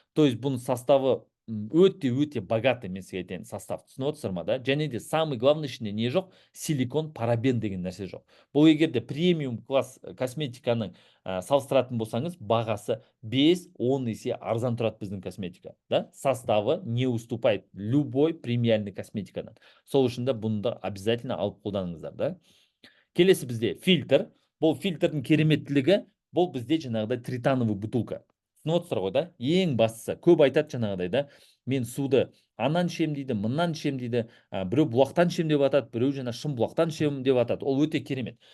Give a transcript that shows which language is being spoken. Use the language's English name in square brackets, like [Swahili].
[Kazakh] То есть бұның составы өте [Russian] богатый, [Kazakh] мен сізге айтайын, состав. Түсініп отырсыздар ма да? Және де [Russian] самый главный [Kazakh] ішінде не жоқ? Силикон, парабен деген нәрсе жоқ. Бұл егер де премиум класс косметиканың салыстыратын болсаңыз, бағасы 5-10 есе арзан тұрады біздің косметика. Да? [Russian] Составы не уступает любой премиальный косметикадан. [Kazakh] Сол үшін де бұны да [Russian] обязательно [Kazakh] алып қолданыңыздар. Да? Келесі бізде фильтр. Бұл фильтрдің кереметтілігі, бұл бізде жаңағыдай тритановый бутылка. Түсініп отырсыздар ғой да? Ең бастысы, көп айтады жаңағыдай да, мен суды анан ішем дейді, мынан ішем дейді, біреу бұлақтан ішем деп атады, біреу жаңа шын бұлақтан ішем деп атады. Ол өте керемет.